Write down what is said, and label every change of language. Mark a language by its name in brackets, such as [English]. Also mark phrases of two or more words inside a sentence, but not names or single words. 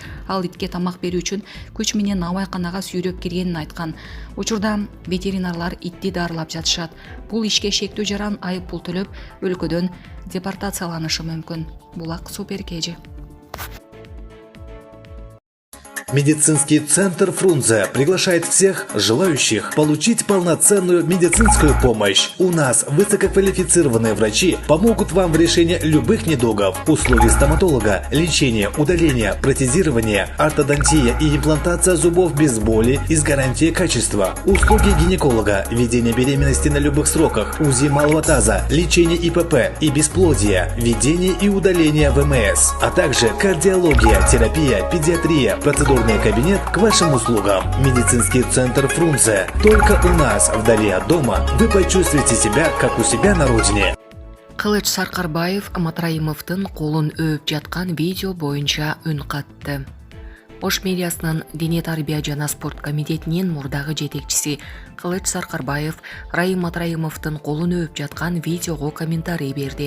[Kyrgyz] Ал итке тамак берүү үчүн күч менен наабайканага сүйрөп киргенин айткан. Учурда ветеринарлар итти дарылап жатышат. Бул ишке шектүү жаран айып пул төлөп, өлкөдөн депортацияланышы мүмкүн. Булак Суперкежи. [Russian] Медицинский центр Фрунзе приглашает всех желающих получить полноценную медицинскую помощь. У нас высококвалифицированные врачи помогут вам в решении любых недугов. Услуги стоматолога, лечение, удаление, протезирование, ортодонтия и имплантация зубов без боли и с гарантией качества. Услуги гинеколога, ведение беременности на любых сроках, УЗИ малого таза, лечение ИПП и бесплодия, ведение и удаление ВМС, а также кардиология, терапия, педиатрия, процедурный кабинет к вашим услугам. Медицинский центр Фрунзе. Только у нас, вдали от дома, вы почувствуете себя, как у себя на родине. [Kyrgyz] Кылыч Саркарбаев Матраимовдун колун өөп жаткан видео боюнча үн катты. Ош мэриясынын Дене тарбия жана спорт комитетинин мурдагы жетекчиси Кылыч Саркарбаев Раим Матраимовдун колун өөп жаткан видеого комментарий берди.